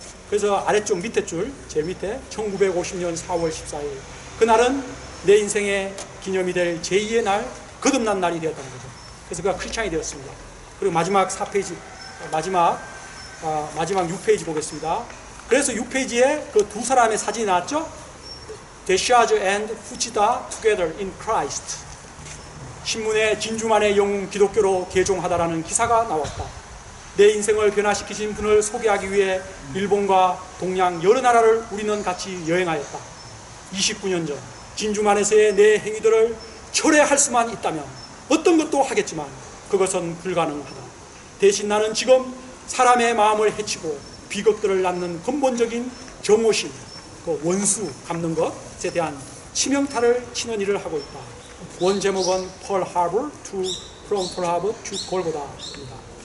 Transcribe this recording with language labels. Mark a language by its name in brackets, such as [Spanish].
[Korean] 그래서 아래쪽 밑에 줄, 제일 밑에 1950년 4월 14일 그날은 내 인생의 기념이 될 제2의 날, 거듭난 날이 되었다는 거죠. 그래서 그가 크리스찬이 되었습니다. 그리고 마지막 4페이지, 마지막 6페이지 보겠습니다. 그래서 6페이지에 그 두 사람의 사진이 나왔죠. [English] 데시아즈 and 후치다 together in Christ. [Korean] 신문에 진주만의 영웅 기독교로 개종하다라는 기사가 나왔다. 내 인생을 변화시키신 분을 소개하기 위해 일본과 동양 여러 나라를 우리는 같이 여행하였다. 29년 전 진주만에서의 내 행위들을 철회할 수만 있다면 어떤 것도 하겠지만 그것은 불가능하다. 대신 나는 지금 사람의 마음을 해치고 비극들을 낳는 근본적인 정오심, 그 원수 갚는 것에 대한 치명타를 치는 일을 하고 있다. 원 제목은 [English] Pearl Harbor from Pearl Harbor to Golgotha [Korean] 입니다.